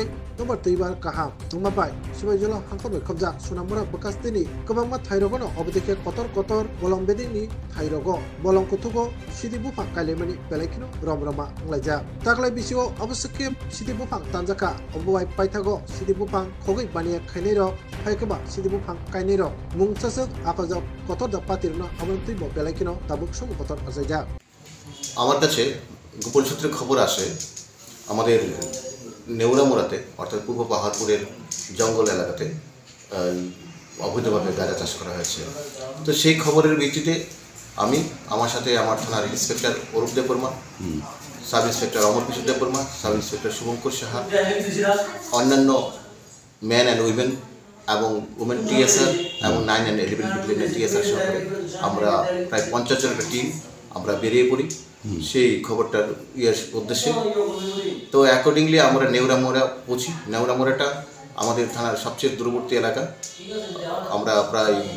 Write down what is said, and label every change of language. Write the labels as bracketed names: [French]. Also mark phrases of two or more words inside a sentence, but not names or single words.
[Kok Borok] nomor teibar kaham tumabai sibaijolo hangkome khobjak sunamura bekastini kebangma thairogono obdike kotor bolong bedini thairogo bolong kothugo sidi bufang kailemani belaikino romroma nglaija taklai bisio obsake sidi bufang tanjaka obai paithago sidi bufang khogoi baniya khainero haikaba sidi bufang kainero mungchasuk akajak kotor da patirno amantui bo belaikino tabuk sum kotor ajaija [Bangla] আমার কাছে গোপন সূত্রে খবর আসে আমাদের নেউরামোড়াতে অর্থাৎ পূর্ব পাহাড়পুরের জঙ্গল এলাকাতে অবৈধভাবে গাঁজা চাষ করা হয়েছে তো সেই খবরের ভিত্তিতে আমি আমার সাথে আমার থানার ইন্সপেক্টর অরূপ দেববর্মা সাব ইন্সপেক্টর অমর কিশোর দেববর্মা সাব ইন্সপেক্টর শুভঙ্কর সাহা অন্যান্য [English] man and women [Bangla] এবং উমেন টিএসআর এবং 9 অ্যান্ড 11 ব্যাটালিয়নের টিএসআর সহকারে আমরা প্রায় 50 জনের টিম আমরা বেরিয়ে পড়ি সেই খবরটার উদ্দেশ্যে তো অ্যাকর্ডিংলি আমরা নেউরামোড়া পৌঁছি নেউরামোড়াটা আমাদের থানার সবচেয়ে দূরবর্তী এলাকা আমরা প্রায়